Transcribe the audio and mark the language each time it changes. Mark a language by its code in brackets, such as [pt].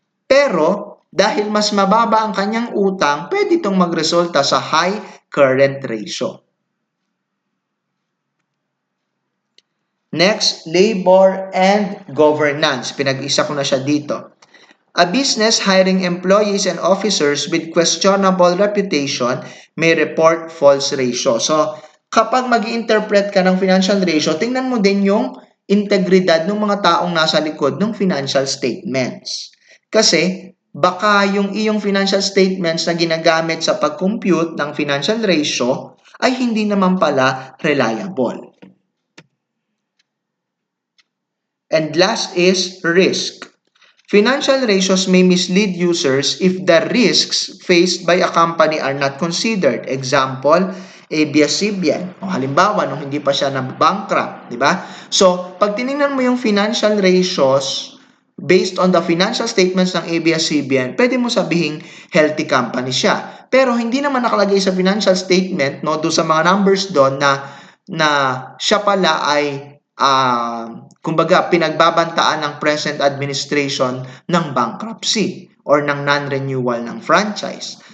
[tl] Pero, dahil mas mababa ang kanyang utang, pwede itong magresulta sa high current ratio. [en] Next, labor and governance. [tl] Pinag-isa ko na siya dito. [en] A business hiring employees and officers with questionable reputation may report false ratio. [tl] So, kapag mag-interpret ka ng financial ratio, tingnan mo din yung integridad ng mga taong nasa likod ng financial statements. Kasi, baka yung iyong financial statements na ginagamit sa pag-compute ng financial ratio ay hindi naman pala reliable. [en] And last is risk. Financial ratios may mislead users if the risks faced by a company are not considered. [tl] Example, ABS-CBN. Halimbawa, nung hindi pa siya na-bankrupt, di ba? So, pag tinignan mo yung financial ratios [en] based on the financial statements ng ABS-CBN, [tl] pwede mo sabihing [en] healthy company siya. [tl] Pero hindi naman nakalagay sa financial statement, no, do sa mga numbers doon na siya pala ay kumbaga pinagbabantaan ng present administration ng bankruptcy or ng non-renewal ng franchise.